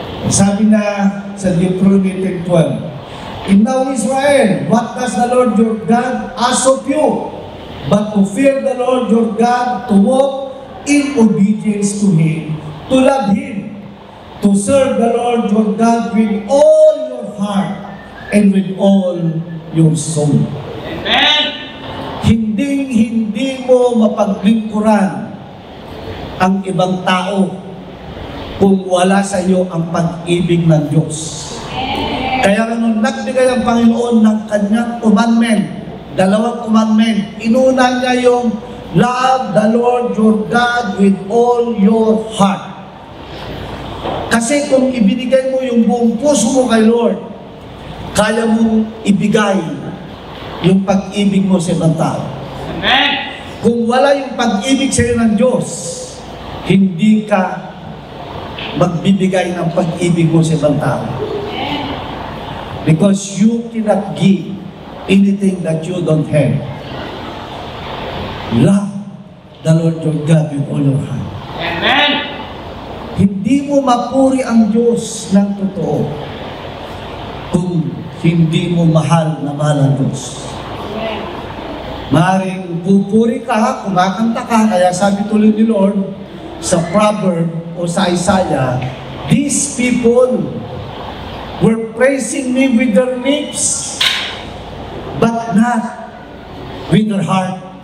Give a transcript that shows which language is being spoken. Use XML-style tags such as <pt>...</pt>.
<tl>Sabi na sa</tl> <en>Deuteronomy 12, And now Israel, what does the Lord your God ask of you? But to fear the Lord your God, to walk in obedience to Him, to love Him, to serve the Lord your God with all your heart and with all your soul. Amen.</en> <tl>Hindi mo mapaglingkuran ang ibang tao kung wala sa iyo ang pag-ibig ng Diyos. Kaya nung nagbigay ang Panginoon ng kanyang commandment, 2 commandment, inuna niya yung</tl> <en>love the Lord your God with all your heart.</en> <tl>Kasi kung ibinigay mo yung buong puso mo kay Lord, kaya mong ibigay yung pag-ibig mo sa ibang tao. Amen. Kung wala yung pag-ibig sa iyo ng Diyos, hindi ka magbibigay ng pag-ibig mo sa ibang tao.</tl> <en>Because you cannot give anything that you don't have. Love the Lord your God with all your heart. Amen.</en> <tl>Hindi mo mapuri ang Diyos ng totoo kung hindi mo mahal na mahal ang Diyos. Maring pupuri ka, kumakanta ka, kaya sabi tuloy ni Lord sa proverb o sa Isaiah,</tl> <en>these people were praising me with their lips, but not with their heart.</en>